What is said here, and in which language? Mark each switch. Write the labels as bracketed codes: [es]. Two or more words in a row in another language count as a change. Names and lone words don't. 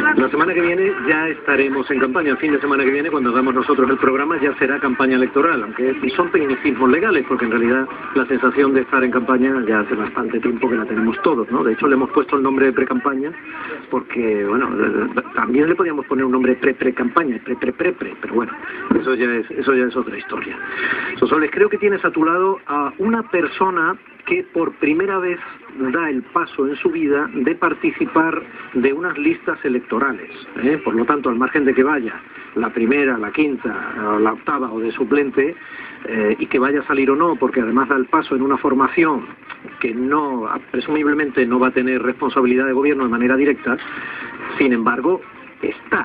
[es] La semana que viene ya estaremos en campaña. El fin de semana que viene, cuando hagamos nosotros el programa, ya será campaña electoral, aunque son tecnicismos legales, porque en realidad la sensación de estar en campaña ya hace bastante tiempo que la tenemos todos, ¿no? De hecho, le hemos puesto el nombre de pre-campaña porque, bueno, también le podíamos poner un nombre pre-pre-campaña, pre-pre-pre-pre, pero bueno, eso ya es otra historia. Sosoles, creo que tienes a tu lado a una persona que por primera vez da el paso en su vida de participar de unas listas electorales, por lo tanto, al margen de que vaya la primera, la quinta, o la octava o de suplente, y que vaya a salir o no, porque además da el paso en una formación que no, presumiblemente no va a tener responsabilidad de gobierno de manera directa, sin embargo, está.